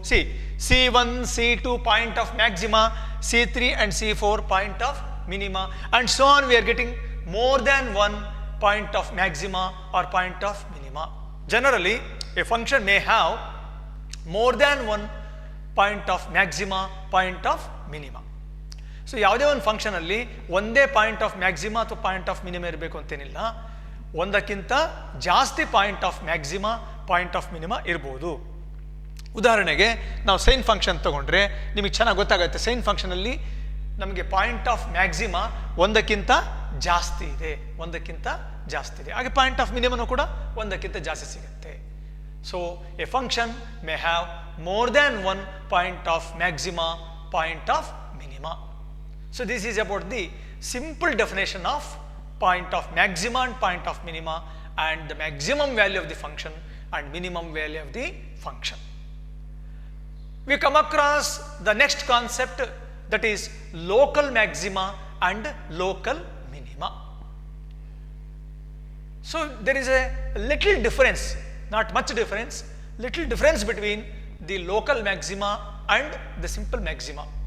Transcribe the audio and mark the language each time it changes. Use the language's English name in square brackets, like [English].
[English] See, C1, C2 point of maxima, C3 and C4 point of minima, and so on. We are getting more than one point of maxima or point of minima. Generally, a function may have more than one point of maxima, point of minima. [Kannada] So ಯಾವುದೇ ಒಂದು function ಅಲ್ಲಿ ಒಂದೇ point of maxima ಅಥವಾ point of minima ಇರಬೇಕು ಅಂತೇನಿಲ್ಲ, ಒಂದಕ್ಕಿಂತ ಜಾಸ್ತಿ point of maxima, point of minima ಇರ್ಬೋದು. ಉದಾಹರಣೆಗೆ ನಾವು ಸೈನ್ ಫಂಕ್ಷನ್ ತಗೊಂಡ್ರೆ ನಿಮಗೆ ಚೆನ್ನಾಗಿ ಗೊತ್ತಾಗುತ್ತೆ. ಸೈನ್ ಫಂಕ್ಷನಲ್ಲಿ ನಮಗೆ ಪಾಯಿಂಟ್ ಆಫ್ ಮ್ಯಾಕ್ಸಿಮಾ ಒಂದಕ್ಕಿಂತ ಜಾಸ್ತಿ ಇದೆ, ಹಾಗೆ ಪಾಯಿಂಟ್ ಆಫ್ ಮಿನಿಮನು ಕೂಡ ಒಂದಕ್ಕಿಂತ ಜಾಸ್ತಿ ಸಿಗುತ್ತೆ. [English] So a function may have more than one point of maxima, point of minima. So this is about the simple definition of point of maxima and point of minima, and the maximum value of the function and minimum value of the function. We come across the next concept, that is local maxima and local minima. So there is a little difference, not much difference, little difference between the local maxima and the simple maxima.